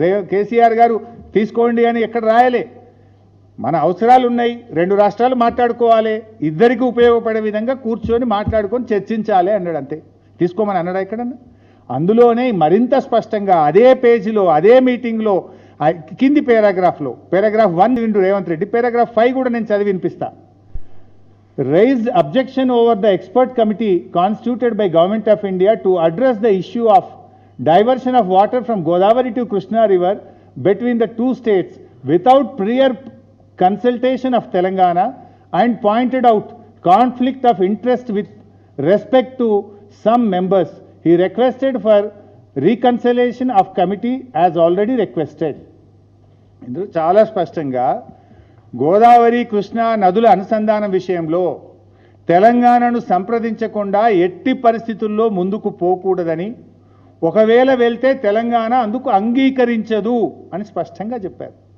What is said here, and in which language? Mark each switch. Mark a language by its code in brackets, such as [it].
[te] కేసీఆర్ గారు తీసుకోండి అని ఎక్కడ రాయలే. మన అవసరాలు ఉన్నాయి, 2 రాష్ట్రాలు మాట్లాడుకోవాలి, ఇద్దరికి ఉపయోగపడే విధంగా కూర్చొని మాట్లాడుకొని చర్చించాలి అన్నాడు. అంతే, తీసుకోమని అన్నాడు ఎక్కడన్నా? అందులోనే మరింత స్పష్టంగా అదే పేజీలో అదే మీటింగ్లో కింది పారాగ్రాఫ్లో పారాగ్రాఫ్ 1 వింటూ రేవంత్ రెడ్డి, పారాగ్రాఫ్ 5 కూడా నేను చదివి వినిపిస్తా. [en] Raised objection over the expert committee constituted by Government of India to address the issue of diversion of water from Godavari to Krishna River between the 2 states without prior consultation of Telangana, and pointed out conflict of interest with respect to some members. He requested for reconciliation of committee as already requested. [te] ఇందులో చాలా స్పష్టంగా గోదావరి కృష్ణా నదుల అనుసంధానం విషయంలో తెలంగాణను సంప్రదించకుండా ఎట్టి పరిస్థితుల్లో ముందుకు పోకూడదని, ఒకవేళ వెళ్తే తెలంగాణ అందుకు అంగీకరించదు అని స్పష్టంగా చెప్పారు.